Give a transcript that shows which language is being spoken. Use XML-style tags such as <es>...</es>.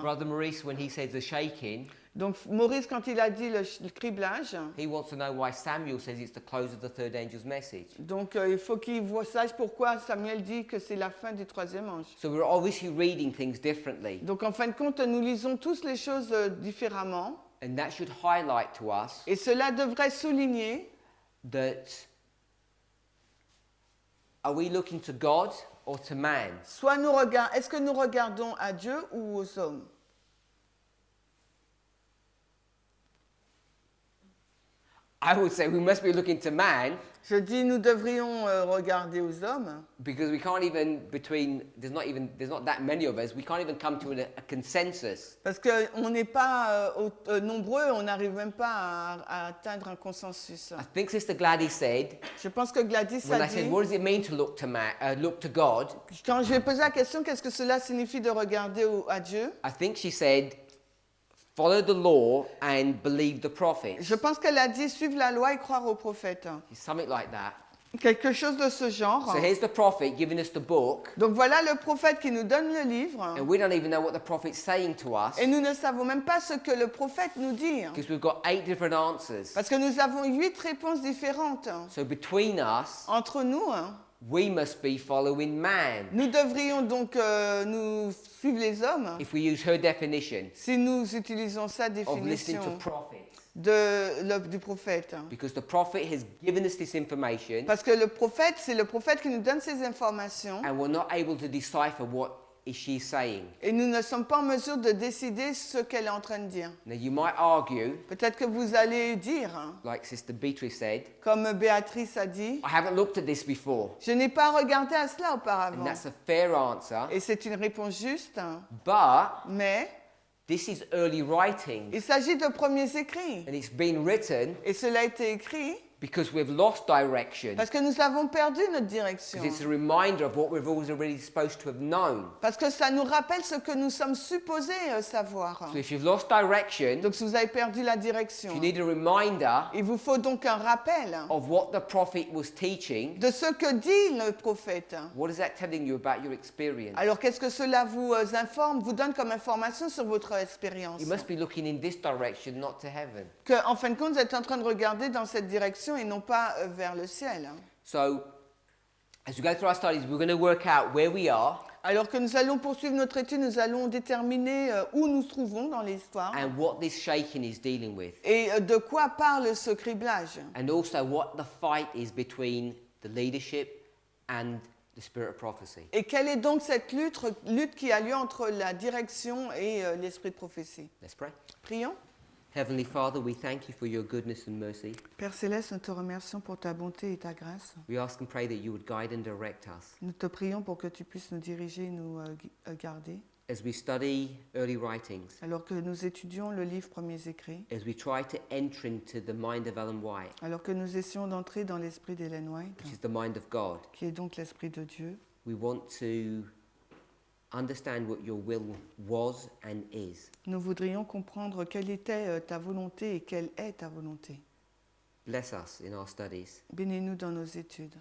<en>Brother Maurice, when he says the shaking,</en> <fr>Donc Maurice, quand il a dit le criblage,</fr> <en>he wants to know why Samuel says it's the close of the third angel's message.</en> <fr>donc il faut qu'il sache pourquoi Samuel dit que c'est la fin du troisième ange.</fr> <en>So we're obviously reading things differently,</en> <fr>Donc en fin de compte, nous lisons tous les choses différemment</fr> <en>and that should highlight to us</en> <fr>et cela devrait souligner</fr> <en>that are we looking to God or to man?</en> <fr>est-ce que nous regardons à Dieu ou aux hommes?</fr> <en>I would say we must be looking to man</en> <fr>Je dis nous devrions regarder aux hommes</fr> <en>because we can't even there's not that many of us. We can't even come to a consensus.</en> <fr>parce qu'on n'est pas nombreux, on n'arrive même pas à atteindre un consensus.</fr> <en>I think Sister Gladys said</en> <fr>Je pense que Gladys</fr> <en>when</en> <fr>a</fr> <en>I said</en> <fr>dit,</fr> <en>what does it mean to look to man, look to God?</en> <fr>quand je lui ai posé la question, qu'est-ce que cela signifie de regarder à Dieu?</fr> <en>I think she said follow the law and believe the prophets.</en> <fr>Je pense qu'elle a dit suivre la loi et croire aux prophètes.</fr> <en>Something like that.</en> <fr>Quelque chose de ce genre.</fr> <en>So here's the prophet giving us the book,</en> <fr>Donc voilà le prophète qui nous donne le livre.</fr> <en>and we don't even know what the prophet's saying to us</en> <fr>Et nous ne savons même pas ce que le prophète nous dit.</fr> <en>because we've got 8 different answers.</en> <fr>Parce que nous avons 8 réponses différentes.</fr> <en>So between us,</en> <fr>Entre nous,</fr> <en>we must be following man.</en> <fr>nous devrions donc nous suivre les hommes</fr> <en>If we use her definition</en> <fr>si nous utilisons sa</fr> <en>of listening</en> <fr>définition</fr> <en>to prophets,</en> <fr>du prophète.</fr> <en>because the prophet has given us this information,</en> <fr>Parce que le prophète, c'est le prophète qui nous donne ces informations</fr> <en>and we're not able to decipher what is she saying.</en> <fr>et nous ne sommes pas en mesure de décider ce qu'elle est en train de dire.</fr> <en>Now you might argue,</en> <fr>Peut-être que vous allez dire,</fr> <en>like Sister Beatrice said,</en> <fr>comme Béatrice a dit,</fr> <en>I haven't looked at this before,</en> <fr>je n'ai pas regardé à cela</fr> <en>and</en> <fr>auparavant.</fr> <en>that's a fair answer.</en> <fr>Et c'est une réponse juste,</fr> <en>But</en> <fr>mais</fr> <en>this is early writing,</en> <fr>il s'agit de premiers écrits.</fr> <en>and it's been written</en> <fr>Et cela a été écrit</fr> <en>because we've lost direction.</en> <fr>parce que nous avons perdu notre direction.</fr> <en>Because it's a reminder of what we've already supposed to have known.</en> <fr>Parce que ça nous rappelle ce que nous sommes supposés savoir.</fr> <en>So if you've lost direction,</en> <fr>Donc si vous avez perdu la direction,</fr> <en>you need a reminder</en> <fr>il vous faut donc un rappel</fr> <en>of what the prophet was teaching.</en> <fr>de ce que dit le prophète.</fr> <en>What is that telling you about your experience?</en> <fr>Alors qu'est-ce que cela vous informe, vous donne comme information sur votre expérience?</fr> <en>You must be looking in this direction, not to heaven.</en> <fr>Que, en fin de compte, vous êtes en train de regarder dans cette direction et non pas vers le ciel.</fr> <en>So, as we go through our studies, we're going to work out where we are</en> <fr>Alors que nous allons poursuivre notre étude, nous allons déterminer où nous nous trouvons dans l'histoire</fr> <en>and what this shaking is dealing with.</en> <fr>et de quoi parle ce criblage.</fr> <en>And also what the fight is between the leadership and the spirit of prophecy.</en> <fr>Et quelle est donc cette lutte qui a lieu entre la direction et l'esprit de prophétie?</fr> <en>Let's pray.</en> <fr>Prions.</fr> <en>Heavenly Father, we thank you for your goodness and mercy.</en> <fr>Père Céleste, nous te remercions pour ta bonté et ta grâce.</fr> <en>We ask and pray that you would guide and direct us</en> <fr>Nous te prions pour que tu puisses nous diriger et nous garder.</fr> <en>as we study early writings,</en> <fr>Alors que nous étudions le livre Premiers écrits,</fr> <en>as we try to enter into the mind of Ellen White,</en> <fr>alors que nous essayons d'entrer dans l'esprit d'Ellen White,</fr> <en>which is the mind of God,</en> <fr>qui est donc l'esprit de Dieu,</fr> <en>we want to understand what your will was and is.</en> <fr>nous voudrions comprendre quelle était ta volonté et quelle est ta volonté.</fr> <en>Bless us in our studies.</en> <fr>Bénis-nous dans nos études.</fr>